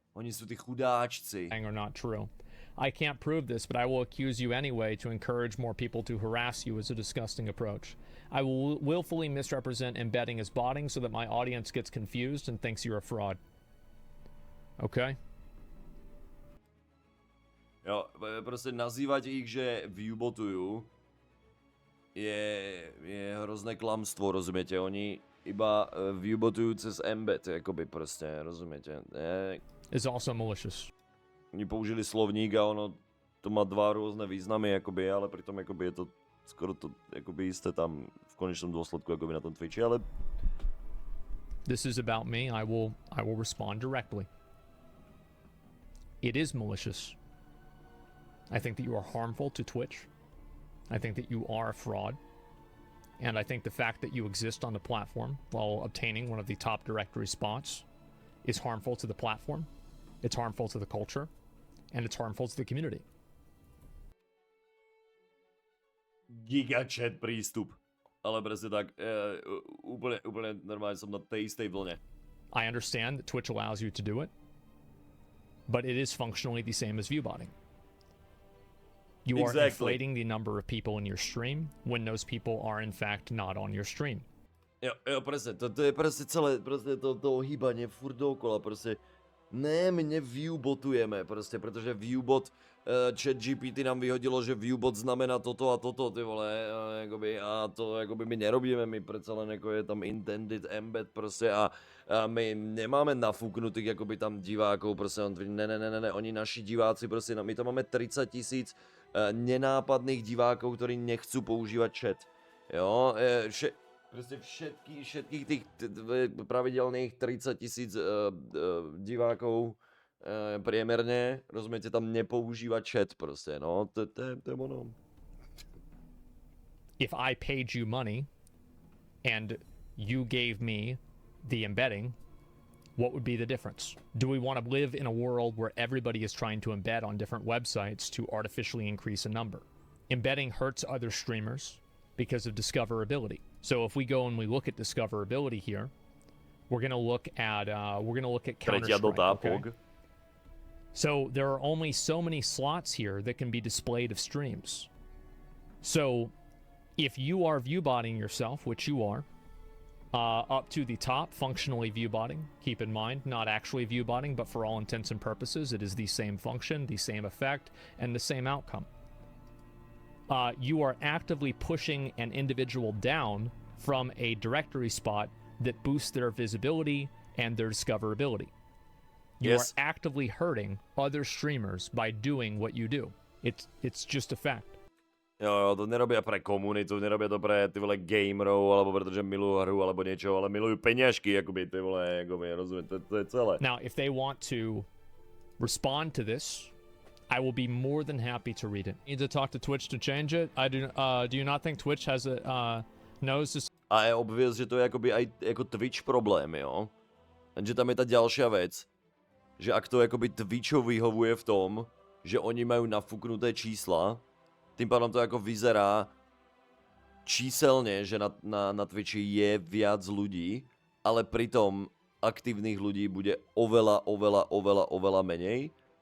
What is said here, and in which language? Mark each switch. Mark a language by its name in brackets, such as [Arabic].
[Slovak] Oni sú tí chudáčci. [English] are not true. I can't prove this, but I will accuse you anyway to encourage more people to harass you as a disgusting approach. I will willfully misrepresent embedding as botting so that my audience gets confused and thinks you're a fraud. Okay? [Slovak] Jo, proste nazývať ich, že viewbotujú, je hrozné klamstvo, rozumiete? Oni iba viewbotujú cez embed, jakoby proste, rozumiete? [English] Is also malicious. [Slovak] Oni použili slovník a ono to má dva rôzne významy, jakoby, ale pritom jakoby je to skoro to jakoby isté tam v konečnom dôsledku jakoby na tom Twitchi, ale... [English] This is about me. I will respond directly. It is malicious. I think that you are harmful to Twitch. I think that you are a fraud. And I think the fact that you exist on the platform while obtaining one of the top directory spots is harmful to the platform. It's harmful to the culture. And it's harmful to the community. [Slovak] Gigachat prístup. Ale presne tak, úplne normálne som na tej istej vlne. [English] I understand that Twitch allows you to do it, but it is functionally the same as viewbotting. You are inflating the number of people in your stream when those people are in fact not on your stream. [Slovak] Jo, presne, to je presne celé, presne to ohýbanie furt dookola, presne. Ne, my neviewbotujeme, proste, pretože viewbot, č.2 nám vyhodilo, že viewbot znamená toto a toto, ty vole, a to jakoby my nerobíme, my predsa len ako je tam intended embed, proste, a my nemáme nafúknutých jakoby tam divákov, proste, ne, oni naši diváci, proste, my to máme 30 000 nenápadných divákov, ktorí nechcú používať chat, jo, proste všetkých tých pravidelných 30 000 divákov priemerne, rozumiete, tam nepoužíva chat proste, no, to je ono. [English] If I paid you money and you gave me the embedding, what would be the difference? Do we want to live in a world where everybody is trying to embed on different websites to artificially increase a number? Embedding hurts other streamers because of discoverability. So if we go and we look at discoverability here, we're going to look at Counter-Strike. Okay? So there are only so many slots here that can be displayed of streams. So if you are viewbotting yourself, which you are, up to the top, functionally viewbotting, keep in mind, not actually viewbotting, but for all intents and purposes, it is the same function, the same effect, and the same outcome. You are actively pushing an individual down from a directory spot that boosts their visibility and their discoverability. You are actively hurting other streamers by doing what you do. It's just a fact. [Slovak] Jo, to nerobia pre komunitu, nerobia to pre ty vole gamerov, alebo pretože milujú hru, alebo niečo, ale milujú peňažky, akoby ty vole, akoby, rozumiem, to je celé. [English] Now, if they want to respond to this, I will be more than happy to read it. Need to talk to Twitch to change it. Do you not think Twitch has knows this? [Slovak] A je obvious, že to je akoby aj ako Twitch problém, jo? Takže tam je tá ďalšia vec, že ak to akoby Twitchu vyhovuje v tom, že oni majú nafúknuté čísla, tým pádom to ako vyzerá, číselne, že na Twitchi je viac ľudí, ale pritom aktívnych ľudí bude oveľa menej.